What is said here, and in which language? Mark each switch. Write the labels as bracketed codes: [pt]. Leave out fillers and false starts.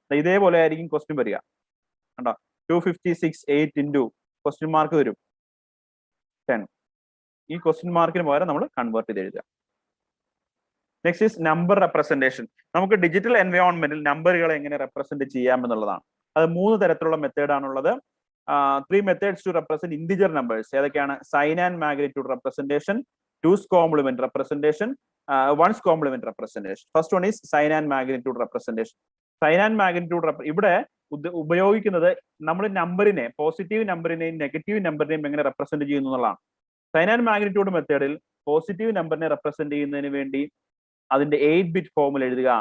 [ml] ഇതേപോലെ ആയിരിക്കും ക്വസ്റ്റ്യൻ വരിക. കണ്ടോ, 256 8 ഇൻറ്റു ക്വസ്റ്റ്യൻ മാർക്ക് വരും 10. ഈ ക്വസ്റ്റ്യൻ മാർക്കിന് പകരം നമ്മൾ കൺവേർട്ട് ചെയ്ത് എഴുതുക. [en] Next is number representation. [ml] നമുക്ക് ഡിജിറ്റൽ എൻവയോൺമെന്റിൽ നമ്പറുകളെ എങ്ങനെ റെപ്രസെന്റ് ചെയ്യാം എന്നുള്ളതാണ്. അത് 3 തരത്തിലുള്ള മെത്തേഡ് ആണുള്ളത്. [en] 3 methods to represent integer numbers. ഏതൊക്കെയാണ്? Sign and magnitude representation, 2's complement representation, 1's complement representation. First one is sign and magnitude representation. [ml] Sign and magnitude ഇവിടെ ഉപയോഗിക്കുന്നത് നമ്മൾ നമ്പറിനെ, പോസിറ്റീവ് നമ്പറിനെയും നെഗറ്റീവ് നമ്പറിനെയും എങ്ങനെ റെപ്രസെന്റ് ചെയ്യുന്നു എന്നുള്ളതാണ്. സൈൻ ആൻഡ് മാഗ്നിറ്റ്യൂഡ് മെത്തേഡിൽ positive നമ്പറിനെ റെപ്രസെന്റ് ചെയ്യുന്നതിന് വേണ്ടി അതിന്റെ 8-bit ഫോമിൽ എഴുതുക.